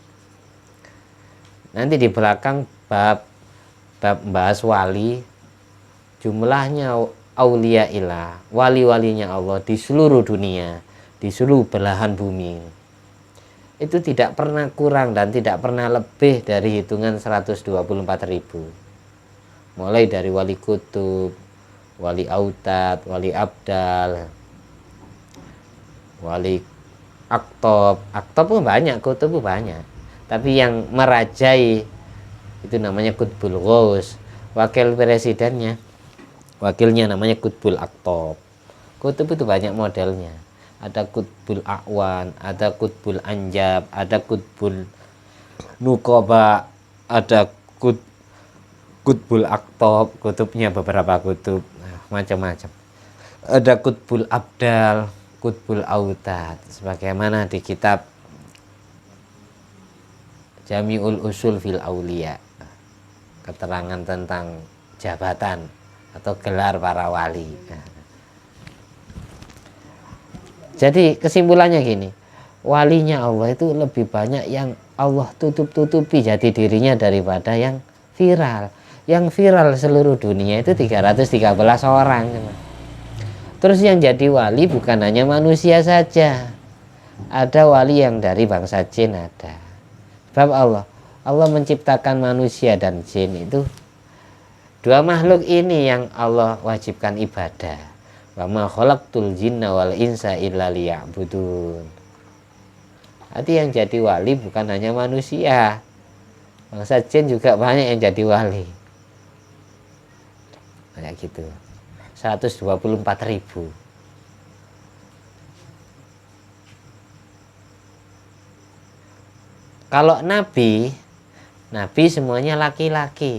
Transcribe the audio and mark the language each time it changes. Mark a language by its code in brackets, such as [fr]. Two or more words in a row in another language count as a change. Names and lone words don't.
[id] Nanti di belakang bab bahas wali, jumlahnya [ar] أولياء الله, [id] wali-walinya Allah di seluruh dunia, di seluruh belahan bumi, itu tidak pernah kurang dan tidak pernah lebih dari hitungan 124.000. Mulai dari wali kutub, wali autad, wali abdal, wali aktob pun banyak, kutub pun banyak. Tapi yang merajai itu namanya Qutbul Ghaus. Wakilnya namanya Qutbul Aktob. Kutub itu banyak modelnya. Ada Qutbul A'wan, ada Qutbul Anjab, ada Qutbul Nukoba, ada Qutbul Aktob. Kutubnya beberapa kutub, macam-macam. Ada Qutbul Abdal, Qutbul Autad. Sebagaimana di kitab Jami'ul Usul fil Aulia, keterangan tentang jabatan atau gelar para wali. Jadi kesimpulannya gini, walinya Allah itu lebih banyak yang Allah tutup-tutupi jati dirinya daripada yang viral. Yang viral seluruh dunia itu 313 orang. Terus yang jadi wali bukan hanya manusia saja, ada wali yang dari bangsa jin ada. Sebab Allah menciptakan manusia dan jin itu, dua makhluk ini yang Allah wajibkan ibadah. [ar] وما خلقت الجن والإنس إلا ليعبدون. [id] Arti yang jadi wali bukan hanya manusia, bangsa jin juga banyak yang jadi wali. Kayak gitu. 124.000. Kalau nabi semuanya laki-laki.